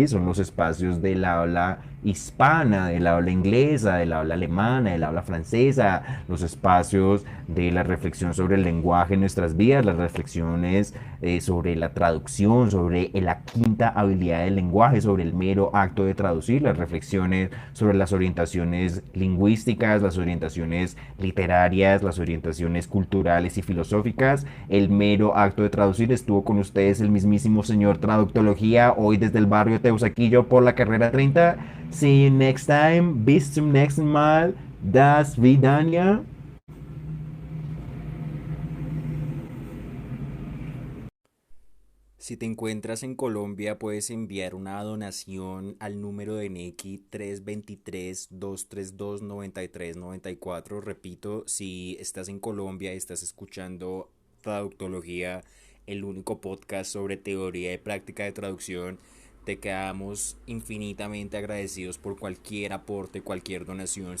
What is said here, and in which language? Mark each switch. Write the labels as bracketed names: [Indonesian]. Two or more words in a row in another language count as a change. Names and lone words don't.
[Spanish] Son los espacios del habla hispana, del habla inglesa, del habla alemana, del habla francesa, los espacios de la reflexión sobre el lenguaje en nuestras vidas, las reflexiones sobre la traducción, sobre la quinta habilidad del lenguaje, sobre el mero acto de traducir, las reflexiones sobre las orientaciones lingüísticas, las orientaciones literarias, las orientaciones culturales y filosóficas, el mero acto de traducir. Estuvo con ustedes el mismísimo señor Traductología, hoy desde el barrio Teusaquillo por la carrera 30. [English] See you next time. [German] Bis zum nächsten Mal. Das Vidania. [Spanish] Si te encuentras en Colombia, puedes enviar una donación al número de Nequi 323-232-9394. Repito, si estás en Colombia y estás escuchando Traductología, el único podcast sobre teoría y práctica de traducción, te quedamos infinitamente agradecidos por cualquier aporte, cualquier donación.